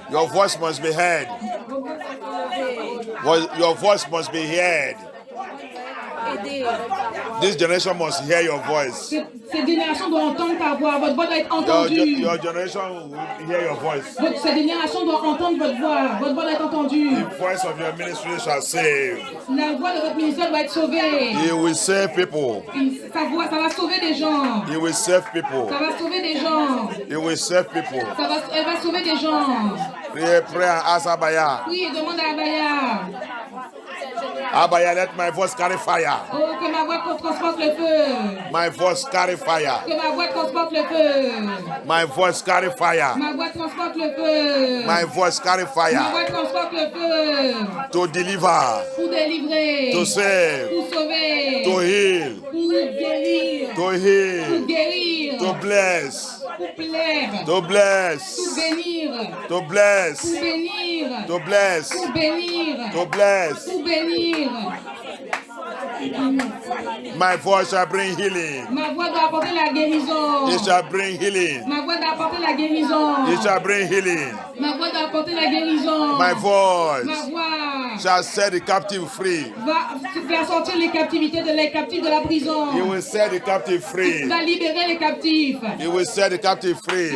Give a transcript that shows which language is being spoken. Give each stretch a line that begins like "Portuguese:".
English: Your voice must be heard. Your voice must be heard. This generation must hear your voice.
French: Cette génération doit entendre ta voix. Votre voix doit être entendue.
English: Your generation will hear your voice.
French: Cette génération doit entendre votre voix. Votre voix doit être entendue.
English: The voice of your ministry shall save.
French: La voix de votre ministère doit être sauvée.
English: He will save people.
French: Sa voix, ça va sauver des gens.
English: He will save people.
French: Ça va sauver des gens.
English: He will save people.
French: Elle va sauver des gens.
English: Pray and ask Abaya.
French: Oui, et demande à Abaya.
English: Abaya, let my voice carry fire.
French: Oh, que ma voix transporte le feu.
English: My voice carry fire.
French: Que ma voix transporte le feu.
English: My voice carry fire.
French: Ma voix transporte le feu.
English: My voice carry
French: Ma
English: fire.
French: voix transporte le feu.
English: To deliver.
French: Pour délivrer.
English: To save.
French: Pour sauver.
English: To heal.
French: Pour guérir.
English: To
French: Pour
English: heal.
French: guérir.
English: To bless.
French: Pour plaire.
English: To bless.
French: Pour bénir.
English: To bless.
French: Pour bénir.
English: To bless.
French: Pour bénir.
English: To bless.
French: Pour bénir.
English: My voice shall bring healing.
French: Ma voix doit apporter la guérison.
English: It shall bring healing.
French: Ma voix doit apporter la guérison.
English: It shall bring healing.
French: Ma voix doit apporter la guérison. Ma
English: voice
French: voix
English: shall set the captive free.
French: va faire sortir les captifs de la prison.
English: He will set the captive free.
French: Va libérer les captifs.
English: He will set the captive free.